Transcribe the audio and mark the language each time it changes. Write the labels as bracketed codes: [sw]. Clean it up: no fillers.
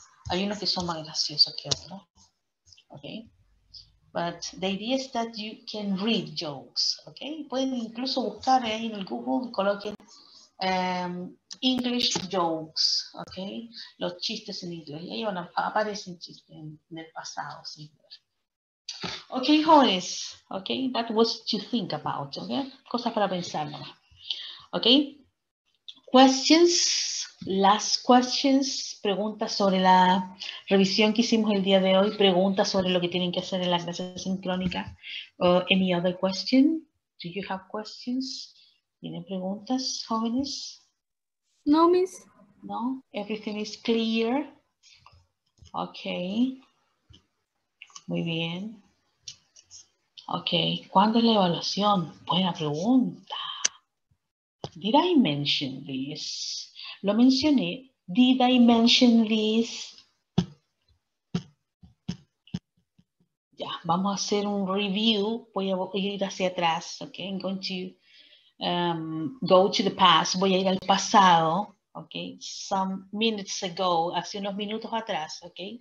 [es] Hay unos que son más graciosos que otros, [en] ¿ok? But the idea is that you can read jokes, ¿ok? [es] Pueden incluso buscar ahí en el Google, coloquen [en] English jokes, [es] ¿ok? Los chistes en inglés. Y ahí aparecen chistes en el pasado, sí. [en] Ok, jóvenes, ok, that was to think about, ok, [es] cosas para pensar nomás. [en] Ok, questions, last questions, [es] preguntas sobre la revisión que hicimos el día de hoy, preguntas sobre lo que tienen que hacer en la clase sincrónica. [en] Any other question? Do you have questions? [es] ¿Tienen preguntas, jóvenes? No, Miss. [en] No, everything is clear. Ok, [es] muy bien. Ok, ¿cuándo es la evaluación? Buena pregunta. [en] Did I mention this? [es] Lo mencioné. [en] Did I mention this? [es] Ya, vamos a hacer un review. Voy a ir hacia atrás. [en] Ok, I'm going to go to the past. [es] Voy a ir al pasado. [en] Ok, some minutes ago, [es] hace unos minutos atrás. [en] Ok.